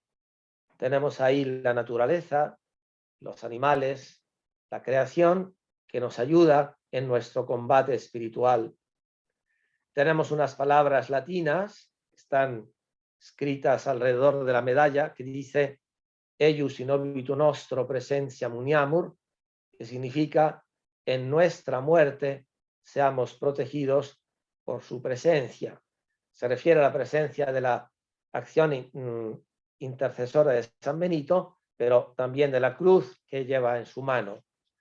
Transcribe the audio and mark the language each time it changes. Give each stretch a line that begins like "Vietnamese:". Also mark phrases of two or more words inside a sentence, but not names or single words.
Spanish: Tenemos ahí la naturaleza, los animales, la creación, que nos ayuda en nuestro combate espiritual. Tenemos unas palabras latinas, están escritas alrededor de la medalla, que dice
Latin: eius in obitu nostro presentia muniamur,
Spanish: que significa en nuestra muerte seamos protegidos por su presencia. Se refiere a la presencia de la acción intercesora de San Benito, pero también de la cruz que lleva en su mano.